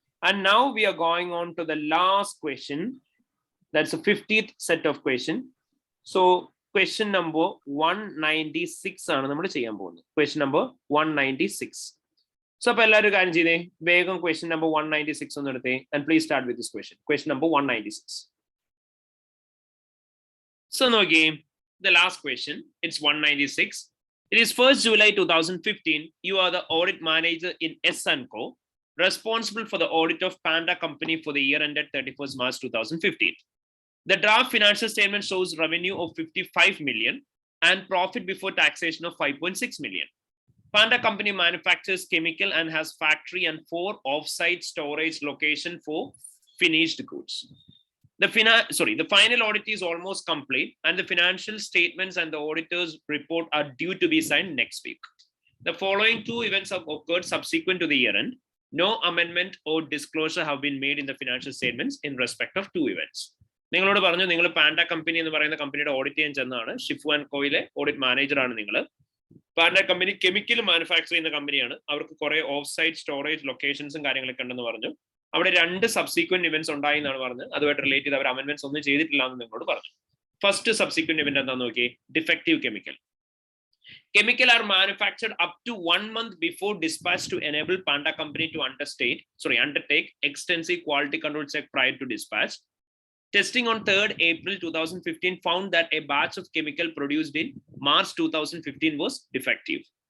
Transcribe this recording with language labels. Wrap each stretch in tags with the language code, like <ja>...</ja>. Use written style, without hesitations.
<en>And now we are going on to the last question. That's the 50th set of question. So question number 196</en> <ml>ആണ് നമ്മൾ ചെയ്യാൻ പോകുന്നത്.</ml> <en>Question number 196. So</en> <ml>അപ്പോൾ എല്ലാവരും കാര്യം ചെയ്തേ, വേഗം</ml> <en>question number 196</en> <ml>ഒന്ന് എടുത്തേ.</ml> <en>And please start with this question. Question number 196. So</en> <ml>നോക്കിയേ,</ml> <en>the last question, it's 196. It is 1st July 2015. You are the audit manager in S&Co, responsible for the audit of Panda Company for the year ended 31st March 2015. The draft financial statement shows revenue of 55 million and profit before taxation of 5.6 million. Panda Company manufactures chemical and has factory and 4 off-site storage location for finished goods. The final audit is almost complete and the financial statements and the auditor's report are due to be signed next week. The following 2 events have occurred subsequent to the year end. No amendment or disclosure have been made in the financial statements in respect of 2 events.</en> <ml>നിങ്ങളോട് പറഞ്ഞു നിങ്ങൾ panda company എന്ന് പറയുന്ന കമ്പനിയുടെ audit ചെയ്യാൻ ചെന്നാണ്. Shifu and കോയിലെ audit manager ആണ് നിങ്ങൾ. Panda company chemical manufacture ചെയ്യുന്ന കമ്പനിയാണ്. അവർക്ക് കുറെ ഓഫ് സൈറ്റ് സ്റ്റോറേജ് ലൊക്കേഷൻസും കാര്യങ്ങളൊക്കെ ഉണ്ടെന്ന് പറഞ്ഞു. അവിടെ 2 സബ്സിക്വന്റ് ഇവന്റ്സ് ഉണ്ടായി എന്നാണ് പറഞ്ഞത്. അതുമായിട്ട് റിലേറ്റ് ചെയ്ത് അവർ അമെന്റ്മെന്റ്സ് ഒന്നും ചെയ്തിട്ടില്ല എന്ന് നിങ്ങളോട് പറഞ്ഞു. ഫസ്റ്റ് സബ്സിക്വന്റ് ഇവന്റ് എന്താന്ന് നോക്കി, defective chemical.</ml> <en>Chemical are manufactured up to 1 month before dispatch to enable Panda Company to undertake extensive quality control check prior to dispatch. Testing on 3rd April 2015 found that a batch of chemical produced in March 2015 was defective.</en>